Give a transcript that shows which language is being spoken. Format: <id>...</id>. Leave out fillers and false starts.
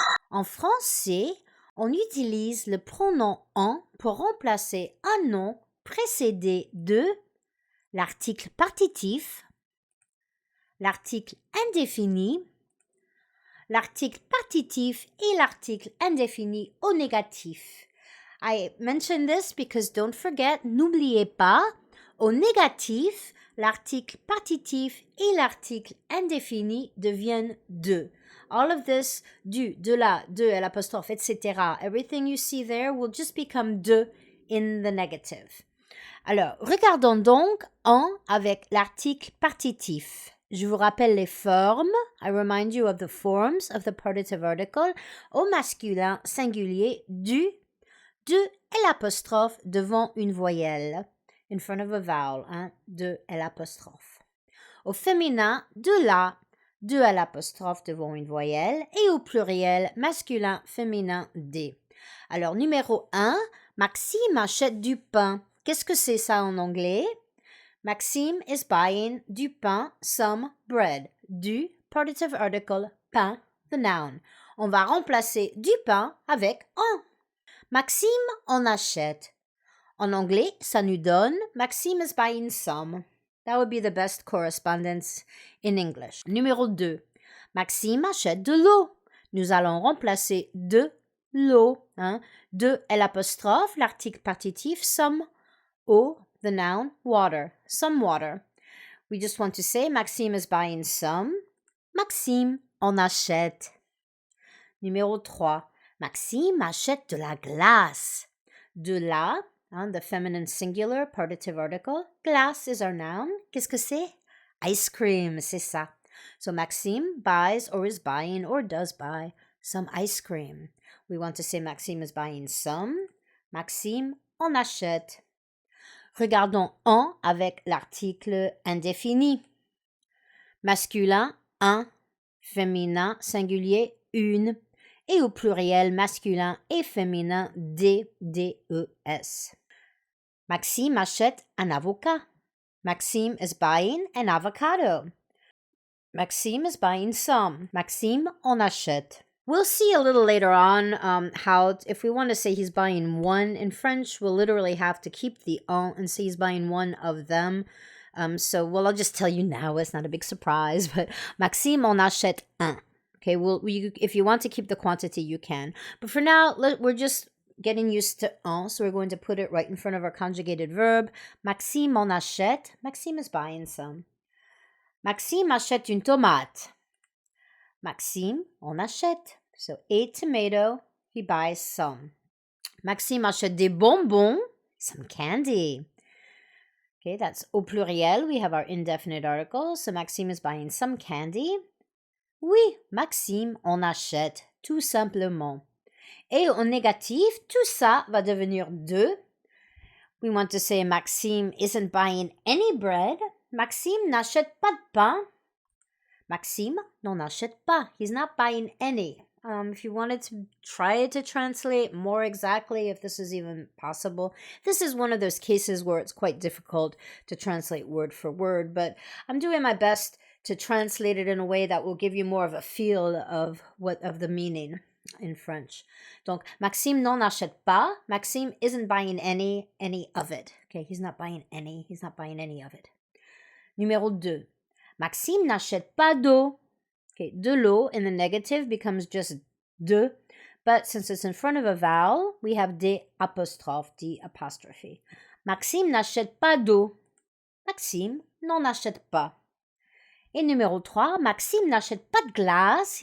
<fr>En français, on utilise le pronom en pour remplacer un nom précédé de l'article partitif, l'article indéfini, l'article partitif et l'article indéfini au négatif.</fr> <en>I mention this because don't forget,</en> <fr>n'oubliez pas, au négatif, l'article partitif et l'article indéfini deviennent de.</fr> <en>All of this, du, de la, de, l'apostrophe, etc. Everything you see there will just become de in the negative.</en> <fr>Alors, regardons donc en avec l'article partitif. Je vous rappelle les formes.</fr> <en>I remind you of the forms of the partitive article.</en> <fr>Au masculin singulier, du, de et l'apostrophe devant une voyelle.</fr> <en>In front of a vowel,</en> <fr>de et l'apostrophe. Au féminin, de la, de à l'apostrophe devant une voyelle. Et au pluriel, masculin, féminin, des. Alors, numéro 1, Maxime achète du pain. Qu'est-ce que c'est ça en anglais?</fr> <en>Maxime is buying du pain, some bread. Du, partitive article, pain, the noun.</en> <fr>On va remplacer du pain avec en. Maxime en achète. En anglais, ça nous donne</fr> <en>Maxime is buying some. That would be the best correspondence in English.</en> <fr>Numéro 2. Maxime achète de l'eau. Nous allons remplacer de l'eau. De et l'apostrophe, l'article partitif, some, eau, the noun, water. Some water.</fr> <en>We just want to say Maxime is buying some.</en> <fr>Maxime en achète. Numéro 3. Maxime achète de la glace.</fr> <en>De la, the feminine singular, partitive article. Glace is our noun.</en> <fr>Qu'est-ce que c'est?</fr> <en>Ice cream,</en> <fr>c'est ça.</fr> <en>So Maxime buys or is buying or does buy some ice cream. We want to say Maxime is buying some.</en> <fr>Maxime en achète. Regardons en avec l'article indéfini. Masculin, un. Féminin, singulier, une. Et au pluriel masculin et féminin, des, D-E-S. Maxime achète un avocat.</fr> <en>Maxime is buying an avocado. Maxime is buying some.</en> <fr>Maxime en achète.</fr> <en>We'll see a little later on how, if we want to say he's buying one in French, we'll literally have to keep the en and say he's buying one of them. I'll just tell you now, it's not a big surprise, but</en> <fr>Maxime en achète un.</fr> <en>Okay, if you want to keep the quantity, you can. But for now, we're just getting used to en, so we're going to put it right in front of our conjugated verb.</en> <fr>Maxime en achète.</fr> <en>Maxime is buying some.</en> <fr>Maxime achète une tomate. Maxime en achète.</fr> <en>So a tomato, he buys some.</en> <fr>Maxime achète des bonbons,</fr> <en>some candy. Okay, that's au pluriel. We have our indefinite article. So Maxime is buying some candy.</en> <fr>Oui, Maxime en achète, tout simplement. Et au négatif, tout ça va devenir de.</fr> <en>We want to say Maxime isn't buying any bread.</en> <fr>Maxime n'achète pas de pain. Maxime n'en achète pas.</fr> <en>He's not buying any. If you wanted to try to translate more exactly, if this is even possible, this is one of those cases where it's quite difficult to translate word for word, but I'm doing my best to translate it in a way that will give you more of a feel of the meaning in French.</en> <fr>Donc, Maxime n'en achète pas.</fr> <en>Maxime isn't buying any of it. Okay, he's not buying any of it.</en> <fr>Numéro 2. Maxime n'achète pas d'eau.</fr> <en>Okay, de l'eau in the negative becomes just de, but since it's in front of a vowel, we have des apostrophe, D apostrophe.</en> <fr>Maxime n'achète pas d'eau. Maxime n'en achète pas. Et numéro 3, Maxime n'achète pas de glace.</fr>